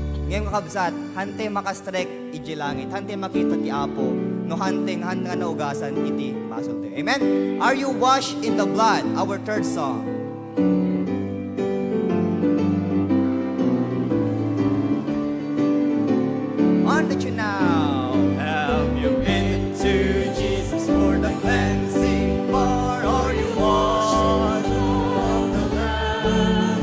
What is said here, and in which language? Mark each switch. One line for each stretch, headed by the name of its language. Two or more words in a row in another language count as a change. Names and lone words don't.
Iloko: Ngayon kakabsat, hante makastrek iji langit, hante makita ti Apo, no hanteng handa nga naugasan iti basol tayo. Amen?
English: Are you washed in the blood? Our third song. On the tune now. Have you been to Jesus for the cleansing, or are you washed of the Lamb?